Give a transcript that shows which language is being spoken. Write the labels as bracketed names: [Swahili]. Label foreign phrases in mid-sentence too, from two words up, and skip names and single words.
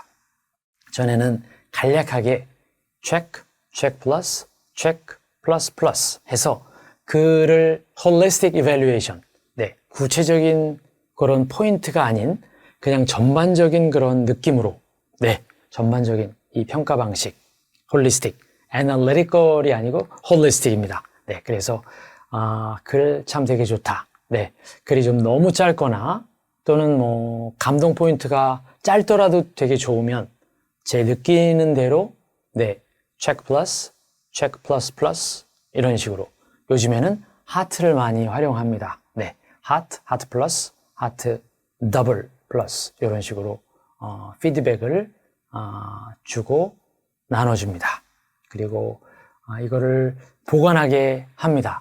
[Korean] 전에는 간략하게 [English] check, check plus, check plus plus [Korean] 해서 글을 [English] holistic evaluation, [Korean] 구체적인 그런 포인트가 아닌 그냥 전반적인 그런 느낌으로 전반적인 이 평가 방식 [English] holistic, analytical [Korean] 이 아니고 holistic입니다. 그래서 글 참 되게 좋다. 글이 좀 너무 짧거나 또는 뭐 감동 포인트가 짧더라도 되게 좋으면 제 느끼는 대로 [English] check plus, check plus plus [Korean] 이런 식으로 요즘에는 하트를 많이 활용합니다. [English] heart, heart plus, heart double plus [Korean] 이런 식으로 피드백을 주고 나눠줍니다. 그리고 이거를 보관하게 합니다.